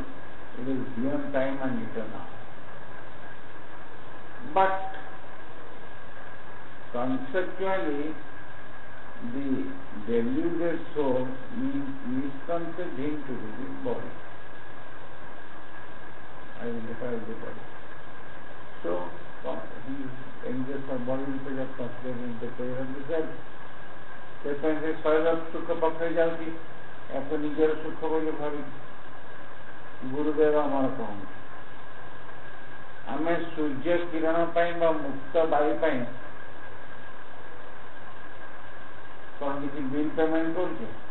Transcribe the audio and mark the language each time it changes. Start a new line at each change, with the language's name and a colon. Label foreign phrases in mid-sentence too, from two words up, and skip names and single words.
English: It is beyond time and eternal. But conceptually, the deluded soul misconceived him to be the body. Identifies the body. So, he engages the body into the considering the prayer of the self.
Odia: ସେଥିପାଇଁ ସେ ଶରୀର ସୁଖ ପକ୍ଷରେ ଯାଉଛି ଏହାକୁ ନିଜର ସୁଖ ବୋଲି ଭାବି। ଗୁରୁଦେବ ଆମର କହନ୍ତି ଆମେ ସୂର୍ଯ୍ୟ କିରଣ ପାଇଁ ବା ମୁକ୍ତ ବାୟୁ ପାଇଁ କ'ଣ କିଛି ବିଲ୍ ପେମେଣ୍ଟ କରୁଛେ?